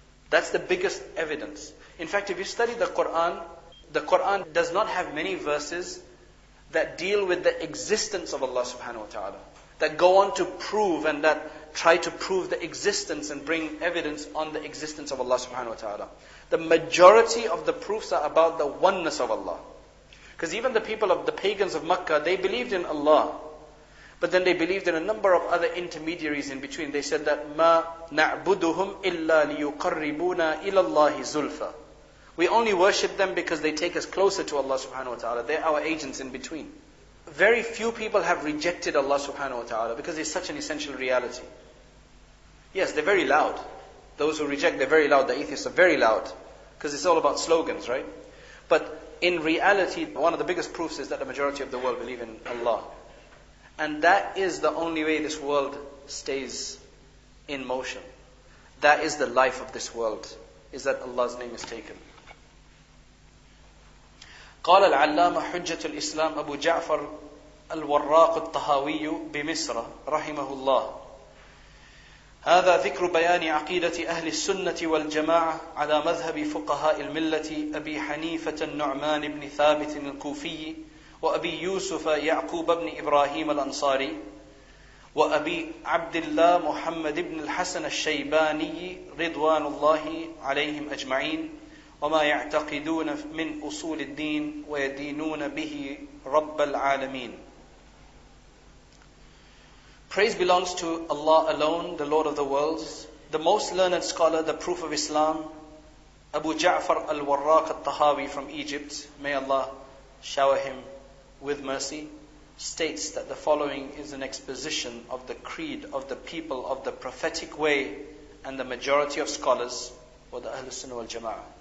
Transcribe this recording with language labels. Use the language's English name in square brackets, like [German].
[English] That's the biggest evidence. In fact, if you study the Quran does not have many verses that deal with the existence of Allah subhanahu wa ta'ala, that go on to prove and that try to prove the existence and bring evidence on the existence of Allah subhanahu wa ta'ala. The majority of the proofs are about the oneness of Allah. Because even the people of the pagans of Makkah, they believed in Allah. But then they believed in a number of other intermediaries in between. They said that [Arabic] مَا نَعْبُدُهُمْ إِلَّا لِيُقَرِّبُونَا إِلَى اللَّهِ زُلْفًا. [English] We only worship them because they take us closer to Allah subhanahu wa ta'ala. They're our agents in between. Very few people have rejected Allah subhanahu wa ta'ala because it's such an essential reality. Yes, they're very loud. Those who reject, they're very loud. The atheists are very loud. Because it's all about slogans, right? But in reality, one of the biggest proofs is that the majority of the world believe in Allah. And that is the only way this world stays in motion. That is the life of this world, is that Allah's name is taken. [Arabic] قال العلامة حجة الإسلام أبو جعفر الوراق الطهاوي بمصر رحمه الله: هذا ذكر بيان عقيدة أهل السنة والجماعة على مذهب فقهاء الملة أبي حنيفة النعمان بن ثابت الكوفي وأبي يوسف يعقوب بن إبراهيم الأنصاري وأبي عبد الله محمد بن الحسن الشيباني رضوان الله عليهم أجمعين وما يعتقدون من أصول الدين ويدينون به رب العالمين. [English] Praise belongs to Allah alone, the Lord of the worlds. The most learned scholar, the proof of Islam, Abu Ja'far al-Warraq al-Tahawi from Egypt, may Allah shower him with mercy, states that the following is an exposition of the creed of the people of the prophetic way and the majority of scholars, or the Ahlul Sunnah wal Jama'ah,